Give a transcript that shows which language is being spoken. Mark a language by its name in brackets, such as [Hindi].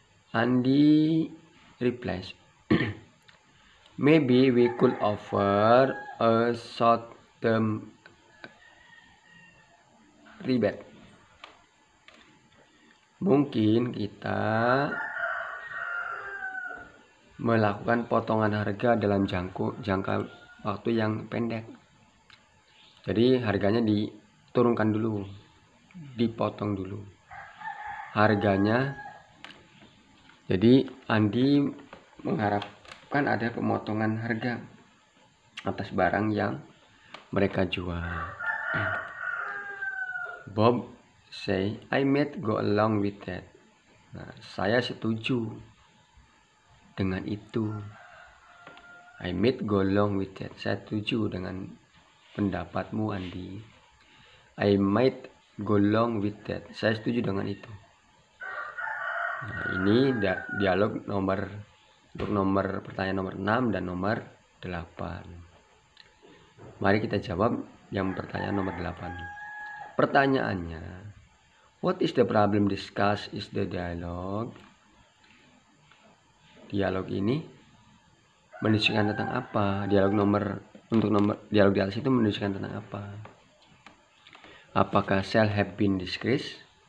[English] Andy replies, "Maybe we could offer a short-term rebate." [Indonesian] Mungkin kita melakukan potongan harga dalam jangka waktu yang pendek. Jadi harganya diturunkan dulu, dipotong dulu harganya. Jadi Andy mengharapkan ada pemotongan harga atas barang yang mereka jual. [English] Bob say, "I might go along with that." [Indonesian] Nah, saya setuju dengan itu. [English] I might go along with that. [Indonesian] Saya setuju dengan pendapatmu, [English] Andy. I might go along with that. [Indonesian] Saya setuju dengan itu. Nah, ini dialog untuk pertanyaan nomor 6 dan nomor 8. Mari kita jawab yang pertanyaan nomor 8. Pertanyaannya, [English] what is the problem discussed is the dialogue? [Indonesian] Dialog ini menunjukkan tentang apa? Dialog di atas itu menunjukkan tentang apa? Apakah [English] sales have been decreased?